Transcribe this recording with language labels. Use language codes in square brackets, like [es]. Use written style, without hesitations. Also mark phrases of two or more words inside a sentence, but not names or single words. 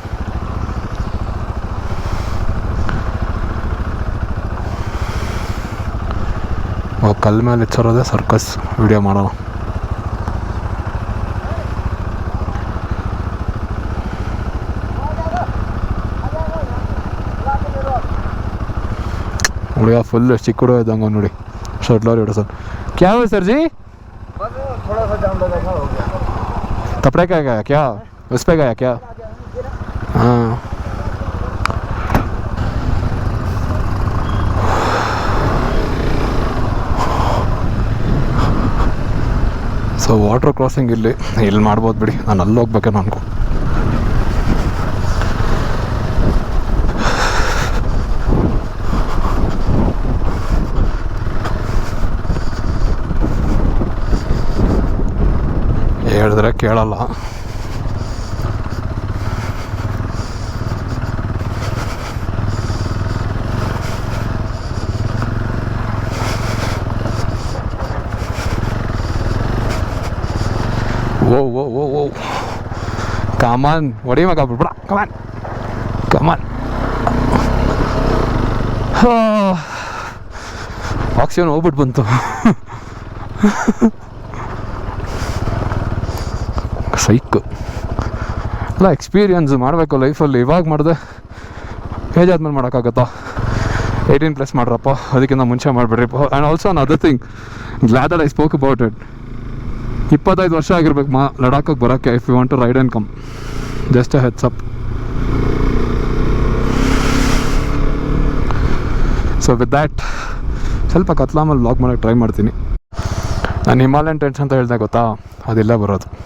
[kn] ಕಲ್ ಮೇಲೆ ಇಚ್ಚರೋದೇ ಸರ್ಕಸ್ ವಿಡಿಯೋ ಮಾಡೋಣ. ಹುಡುಗ ಫುಲ್ ಚಿಕ್ಕ ಹುಡುಗ ಇದ್ದಂಗೆ ನೋಡಿ, ಶರ್ಟ್ಲವ್ರು ಇಡೋ ಸರ್. [hi] ಕ್ಯಾ हुआ सर जी? थोड़ा सा जाम लगा था, हो गया. कपड़े का गया क्या? उस पे गया क्या? हाँ. [en] so water crossing [kn] ಇಲ್ಲಿ ಮಾಡ್ಬೋದು ಬಿಡಿ. ನಾನು ಅಲ್ಲಿ ಹೋಗ್ಬೇಕೇನೋ ಅನ್ಕೊ. ಹೇಳಿದ್ರೆ ಕೇಳಲ್ಲ. [en] Whoa. Come on. What do you make up? Come on. [kn] ಆಕ್ಸಿಜನ್ ಹೋಗ್ಬಿಟ್ಟು ಬಂತು. ಸೈಕ್ ಎಲ್ಲ ಎಕ್ಸ್ಪೀರಿಯನ್ಸ್ ಮಾಡಬೇಕು ಲೈಫಲ್ಲಿ. ಇವಾಗ ಮಾಡಿದೆ ಏಜ್ ಆದ್ಮೇಲೆ ಮಾಡೋಕ್ಕಾಗತ್ತಾ? 18+ ಮಾಡ್ರಪ್ಪ, ಅದಕ್ಕಿಂತ ಮುಂಚೆ ಮಾಡಿಬಿಡ್ರಿಪ್ಪ. [en] and also another thing, glad that I spoke about it. [kn] 25 ವರ್ಷ ಆಗಿರ್ಬೇಕು ಲಡಾಖಿಗೆ ಬರೋಕ್ಕೆ. [en] if you want to ride and come, just a heads up. so with that [kn] ಸ್ವಲ್ಪ ಕತ್ಲಾಮಲ್ಲಿ ವ್ಲಾಗ್ ಮಾಡೋಕ್ಕೆ ಟ್ರೈ ಮಾಡ್ತೀನಿ. ನಾನು ಹಿಮಾಲಯನ್ ಟೆಂಟ್ಸ್ ಅಂತ ಹೇಳಿದೆ ಗೊತ್ತಾ, ಅದೆಲ್ಲ ಬರೋದು.